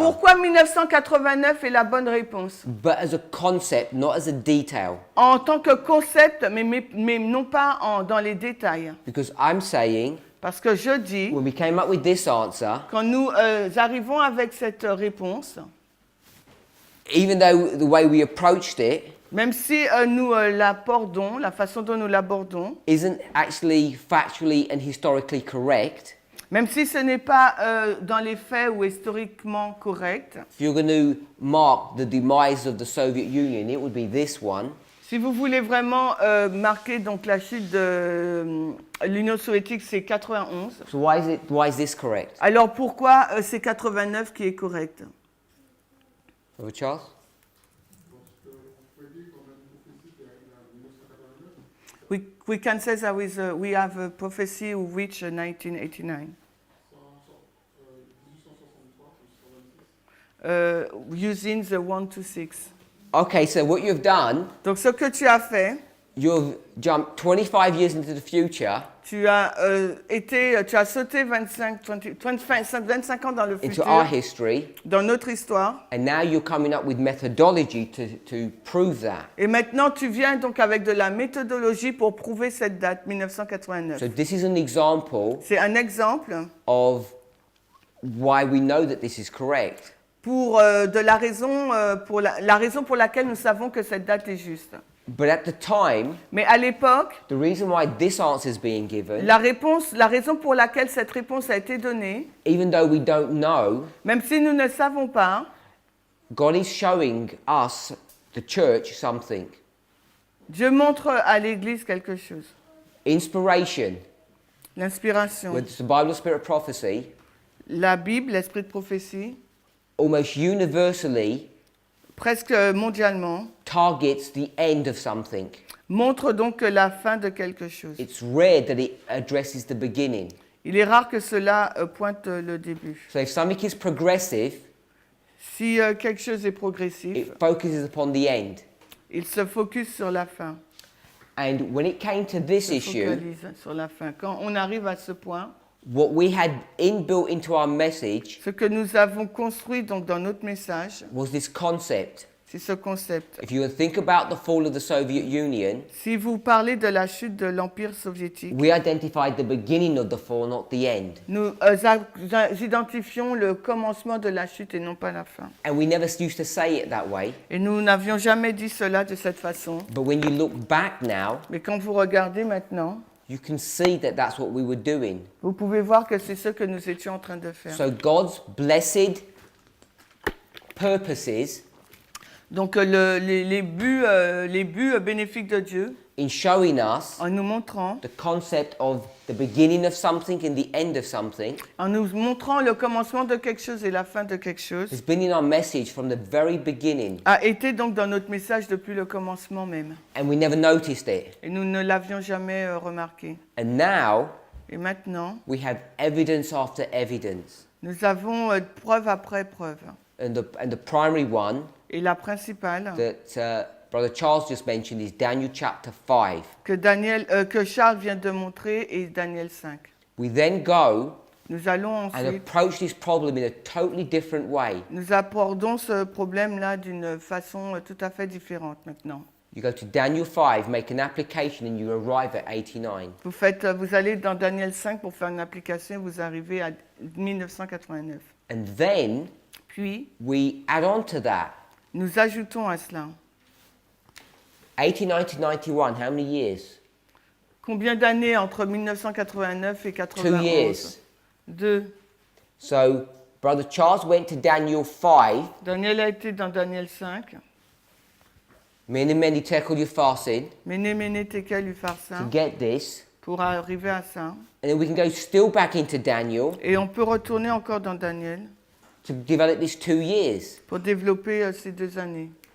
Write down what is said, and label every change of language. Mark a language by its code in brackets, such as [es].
[fr] Pourquoi 1989 est la bonne réponse? [en] But as a concept, not as a detail. [fr] En tant que concept, mais non pas dans les détails. [en] Because I'm saying, [fr] Parce que je dis, [en] when we came up with this answer, [fr] quand nous arrivons avec cette réponse, [en] even though the way we approached it [fr] Même si nous l'abordons, la façon dont nous l'abordons, [en] isn't actually factually and historically correct, [fr] même si ce n'est pas dans les faits ou historiquement correct, [en] if you're going to mark the demise of the Soviet Union, it would be this one. [fr] si vous voulez vraiment marquer donc la chute de l'Union soviétique, c'est 91. [en] So why is this correct? [fr] Alors pourquoi c'est 89 qui est correct? [en] Brother Charles? We can say that we have a prophecy who reached 1989. Using the 1 to 6. Okay, so what you've done, [fr] Donc ce que tu as fait, [en] you've jumped 25 years into the future [fr] tu as sauté 25 ans dans le [en] into [fr] futur, [en] our history, [fr] dans notre histoire, [en] and now you're coming up with methodology to prove that. [fr] et maintenant tu viens donc avec de la méthodologie pour prouver cette date, 1989. [en] So this is an example [fr] C'est un exemple [en] of why we know that this is correct. [fr] pour la raison pour laquelle nous savons que cette date est juste. [en] But at the time, [fr] Mais à l'époque, [en] the reason why this answer is being given, [fr] la raison pour laquelle cette réponse a été donnée, [en] even though we don't know, [fr] même si nous ne savons pas, [en] God is showing us, the church, something. [fr] Dieu montre à l'Église quelque chose. [en] Inspiration, [fr] L'inspiration. [en] whether it's the Bible, Spirit, prophecy, [fr] La Bible, l'esprit de prophétie, [en] almost universally [fr] presque mondialement, [en] targets the end of something. [fr] montre donc la fin de quelque chose. [en] It's rare that it addresses the beginning. [fr] Il est rare que cela pointe le début. [en] So if something is progressive, [fr] Si quelque chose est progressif, [en] it focuses upon the end. [fr] il se focus sur la fin. [en] And when it came to this [fr] Se [en] issue, [fr] focalise sur la fin. Quand on arrive à ce point, [en] what we had inbuilt into our message [fr] ce que nous avons construit donc dans notre message, [en] was this concept. [fr] c'est ce concept. [en] If you think about the fall of the Soviet Union, [fr] Si vous parlez de la chute de l'Empire soviétique, [en] we identified the beginning of the fall, not the end. [fr] nous identifions le commencement de la chute et non pas la fin. [en] And we never used to say it that way. [fr] Et nous n'avions jamais dit cela de cette façon. [en] But when you look back now, [fr] Mais quand vous regardez maintenant, [en] you can see that that's what we were doing. [fr] vous pouvez voir que c'est ce que nous étions en train de faire. [en] So God's blessed purposes [fr] Donc les buts bénéfiques de Dieu, [en] in showing us [fr] en nous montrant, [en] the concept of the beginning of something and the end of something [fr] le commencement de quelque chose et la fin de quelque chose, [en] has been in our message from the very beginning, [fr] a été donc dans notre message depuis le commencement même. [en] and we never noticed it. [fr] Et nous ne l'avions jamais remarqué. [en] And now [fr] Et maintenant, [en] we have evidence after evidence. [fr] nous avons preuve après preuve. [en] And the primary one [fr] Et la principale [en] that Brother Charles just mentioned is Daniel chapter 5. [fr] que Charles vient de montrer est Daniel 5. [en] We then go [fr] Nous allons [en] and [fr] ensuite, [en] approach this problem in a totally different way. [fr] nous abordons ce problème-là d'une façon tout à fait différente maintenant. [en] You go to Daniel 5, make an application, and you arrive at 89. [fr] Vous allez dans Daniel 5 pour faire une application, vous arrivez à 1989. [en] And then [fr] Puis, [en] we add on to that. [fr] nous ajoutons à cela. [en] 89 to 91, how many years? [fr] Combien d'années entre 1989 et [en] 2 [fr] 91? [en] years. [fr] 2. [en] So Brother Charles went to Daniel 5. [fr] Daniel a été dans Daniel 5. [en] Mene mene tekel upharsin [fr] Méné, Tekel, Upharsin, [en] to get this. [fr] pour arriver à ça. [en] And then we can go still back into Daniel [fr] Et on peut retourner encore dans Daniel [en] to develop this 2 years. [fr] pour développer ces 2 années.